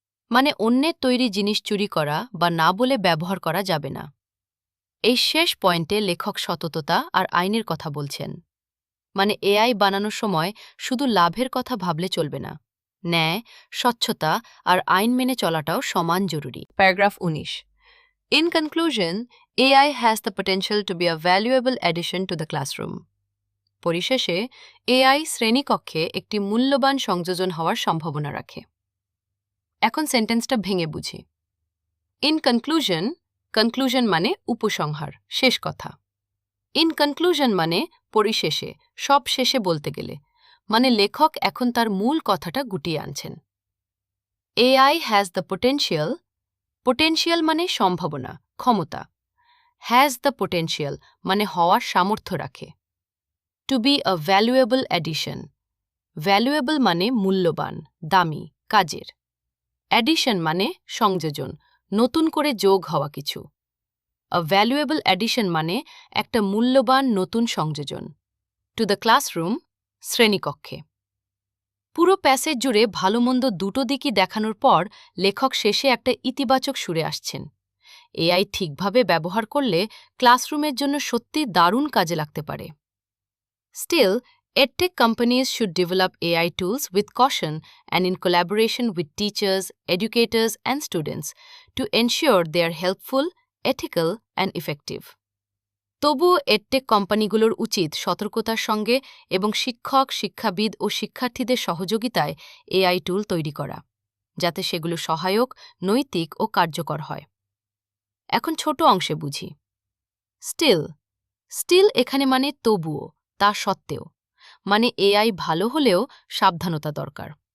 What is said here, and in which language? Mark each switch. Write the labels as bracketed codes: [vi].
[bn] মানে অন্যের তৈরি জিনিস চুরি করা বা না বলে ব্যবহার করা যাবে না। এই শেষ পয়েন্টে লেখক সততা আর আইনের কথা বলছেন। মানে এআই বানানোর সময় শুধু লাভের কথা ভাবলে চলবে না, ন্যায়, স্বচ্ছতা আর আইন মেনে চলাটাও সমান জরুরি। Paragraph 19. [en] In conclusion, AI has the potential to be a valuable addition to the classroom. [bn] পরিশেষে এআই শ্রেণীকক্ষে একটি মূল্যবান সংযোজন হওয়ার সম্ভাবনা রাখে। এখন সেন্টেন্সটা ভেঙে বুঝি। [en] in conclusion, [bn] কনক্লুশন মানে উপসংহার, শেষ কথা। [en] in conclusion [bn] মানে পরিশেষে, সব শেষে বলতে গেলে। মানে লেখক এখন তার মূল কথাটা গুটিয়ে আনছেন। [en] AI has the potential. [bn] Potential মানে সম্ভাবনা, ক্ষমতা। [en] has the potential [bn] মানে হওয়ার সামর্থ্য রাখে। [en] to be a valuable addition [bn] valuable মানে মূল্যবান, দামি, কাজের। অ্যাডিশন মানে সংযোজন, নতুন করে যোগ হওয়া কিছু। [en] a valuable addition [bn] মানে একটা মূল্যবান নতুন সংযোজন। [en] to the classroom, [bn] শ্রেণীকক্ষে। পুরো প্যাসেজ জুড়ে ভালো মন্দ দুটো দিকই দেখানোর পর লেখক শেষে একটা ইতিবাচক সুরে আসছেন। এআই ঠিকভাবে ব্যবহার করলে ক্লাসরুমের জন্য সত্যি দারুণ কাজে লাগতে পারে। [en] Still, EdTech companies should develop AI tools with caution and in collaboration with teachers, educators, and students to ensure they are helpful, ethical, and effective. [bn] তবুও এডটেক কোম্পানিগুলোর উচিত সতর্কতার সঙ্গে এবং শিক্ষক, শিক্ষাবিদ ও শিক্ষার্থীদের সহযোগিতায় এআই টুল তৈরি করা, যাতে সেগুলো সহায়ক, নৈতিক ও কার্যকর হয়। এখন ছোট অংশে বুঝি। স্টিল এখানে মানে তবুও, তা সত্ত্বেও, মানে এআই ভালো হলেও সাবধানতা দরকার।